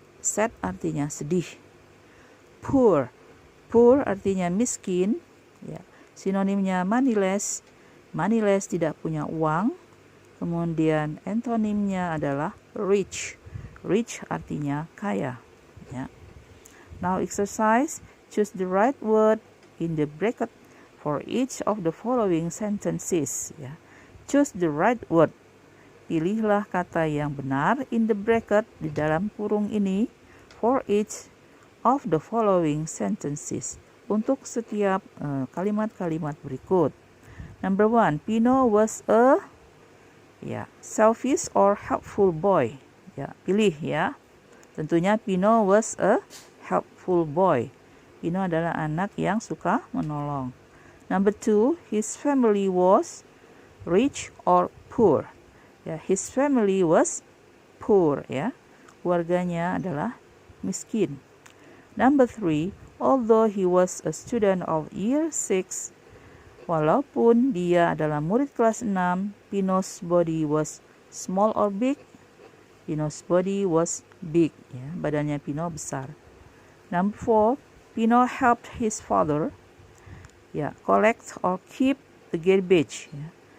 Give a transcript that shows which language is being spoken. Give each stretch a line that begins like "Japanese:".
Indonesian: Sad artinya sedih. Poor. Poor artinya miskin, ya. Sinonimnya moneyless. Moneyless tidak punya uang. Kemudian antonimnya adalah rich. Rich artinya kaya, ya.
English: Now exercise. Choose the right word in the bracket for each of the following sentences, ya. Choose the right word.
Indonesian: Pilihlah kata yang benar
English: in the bracket,
Indonesian: di dalam kurung ini,
English: for each of the following sentences,
Indonesian: untuk setiap kalimat-kalimat berikut.
English: Number 1, Pino was a, ya, selfish or helpful boy. Ya,
Indonesian: pilih,
English: ya. Tentunya Pino was a helpful boy.
Indonesian: Pino adalah anak yang suka menolong.
English: Number 2, his family was rich or poor. Ya, his family was poor, ya.
Indonesian: Keluarganya adalah miskin.
English: Number 3, although he was a student of year 6,
Indonesian: walaupun dia adalah murid kelas 6,
English: Pino's body was small or big. Pino's body was big, ya.
Indonesian: Badannya Pino besar.
English: Number 4, Pino helped his father, ya, collect or keep the garbage, ya.